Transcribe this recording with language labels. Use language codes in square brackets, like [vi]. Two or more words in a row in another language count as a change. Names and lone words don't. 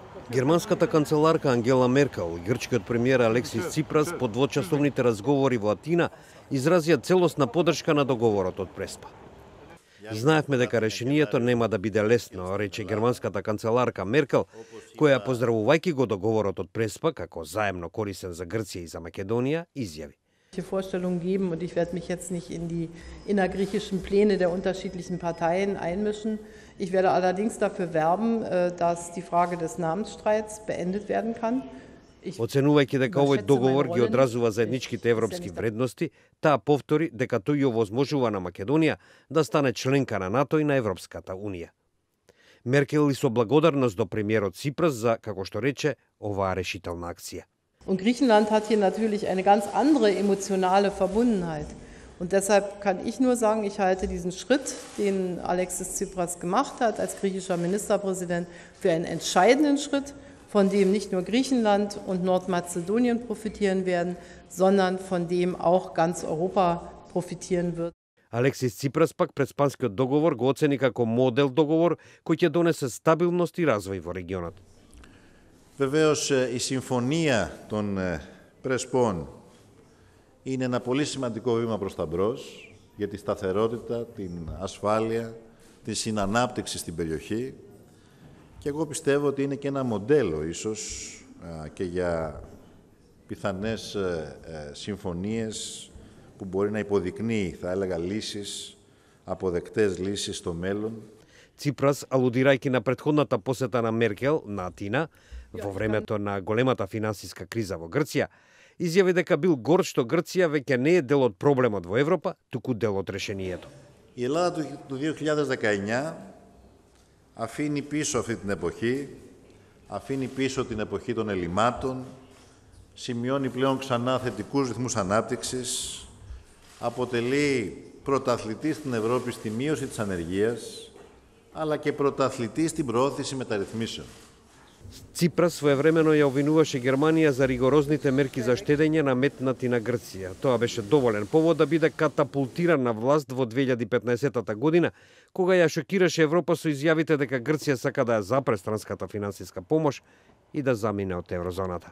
[mk] Германската канцеларка Ангела Меркел и грчкиот премиер Алексис Ципрас по двочасовните разговори во Атина изразија целосна поддршка на договорот од Преспа. Знаевме дека решението нема да биде лесно, рече германската канцеларка Меркел, која поздравувајќи го договорот од Преспа како заемно корисен за Грција и за Македонија, изјави: [de] Vorstellungen geben und ich werde mich jetzt nicht in die innergriechischen Pläne der unterschiedlichen Parteien einmischen. Ich werde allerdings dafür werben, dass die Frage des Namensstreits beendet werden kann. [mk] Оценувајќи дека овој договор ги одразува заедничките европски вредности, таа повтори дека тој ја овозможува на Македонија да стане членка на НАТО и на Европската Унија. Меркел и со благодарност до премиерот Ципрас за, како што рече, оваа решителна акција. [de] Und Griechenland hat hier natürlich eine ganz andere emotionale Verbundenheit. Und deshalb kann ich nur sagen, ich halte diesen Schritt, den Alexis Tsipras gemacht hat als griechischer Ministerpräsident, für einen entscheidenden Schritt, von dem nicht nur Griechenland und Nordmazedonien profitieren werden, sondern von dem auch ganz Europa profitieren wird. [mk] Алексис Ципрас пак Преспанскиот договор го оцени како модел договор кој ќе донесе стабилност и развој во регионот. [el] Βεβαίως η συμφωνία των Πρεσπών είναι ένα πολύ σημαντικό βήμα προς τα μπρος για τη σταθερότητα, την ασφάλεια, τη συνανάπτυξη στην περιοχή και εγώ πιστεύω ότι είναι και ένα μοντέλο ίσως και για πιθανές συμφωνίες που μπορεί να υποδεικνύει, θα έλεγα, λύσεις, αποδεκτές λύσεις στο μέλλον. [mk] Ципрас, алудирајќи на претходната посета на Меркел на Атина во времето на големата финансиска криза во Грција, изјави дека бил горд што Грција веќе не е дел од проблемот во Европа, туку дел од решението. [el] Η Ελλάδα του 2019 αφήνει πίσω αυτή την εποχή, αφήνει πίσω την εποχή των ελλημάτων, σημειώνει πλέον ξανά θετικούς ρυθμούς ανάπτυξης, αποτελεί πρωταθλητή στην Ευρώπη στη μείωση της ανεργίας, αλλά και πρωταθλητή στην προώθηση μεταρρυθμίσεων. [mk] Ципрас своевремено ја обвинуваше Германија за ригорозните мерки за штедење наметнати на Грција. Тоа беше доволен повод да биде катапултиран на власт во 2015 година, кога ја шокираше Европа со изјавите дека Грција сака да ја запре странската финансиска помош и да замине од еврозоната.